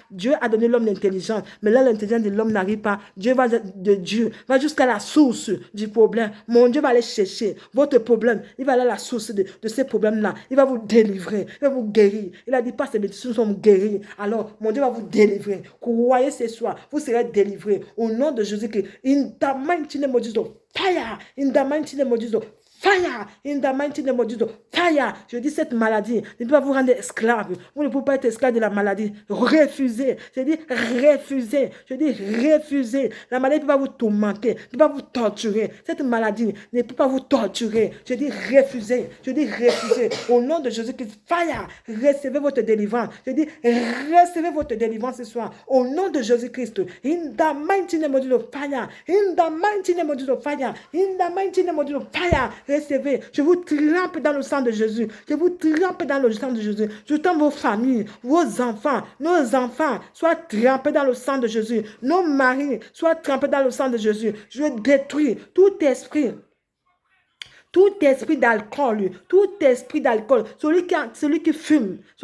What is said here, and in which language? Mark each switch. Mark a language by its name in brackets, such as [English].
[French] Dieu a donné l'homme l'intelligence. Mais là, l'intelligence de l'homme n'arrive pas. Dieu va jusqu'à la source du problème. Mon Dieu va aller chercher votre problème. Il va aller à la source de ces problèmes-là. Il va vous délivrer. Il va vous guérir. Il a dit, pas ces médecins sont guéris. Alors, mon Dieu va vous délivrer. Croyez ce soir, vous serez délivrés au nom de Jésus-Christ. [English] In the mighty name of Jesus, fire. In the mighty name of Jesus, fire. In the mighty name of Jesus, fire. [French] Je dis cette maladie ne peut pas vous rendre esclave. Vous ne pouvez pas être esclave de la maladie. Refusez. Je dis refusez. Je dis refusez. La maladie ne peut pas vous tourmenter, ne peut pas vous torturer. Cette maladie ne peut pas vous torturer. Je dis refusez. Je dis refusez. Au nom de Jésus-Christ, [English] fire. [French] Recevez votre délivrance. Je dis recevez votre délivrance ce soir. Au nom de Jésus-Christ. [English] In the mighty name of Jesus, fire. In the mighty name of Jesus, fire. In the mighty name of Jesus, fire. [French] Recevez. Je vous trempe dans le sang de Jésus. Je vous trempe dans le sang de Jésus. Je tends vos familles, vos enfants, nos enfants, soient trempés dans le sang de Jésus. Nos maris, soient trempés dans le sang de Jésus. Je détruis tout esprit d'alcool, celui qui fume.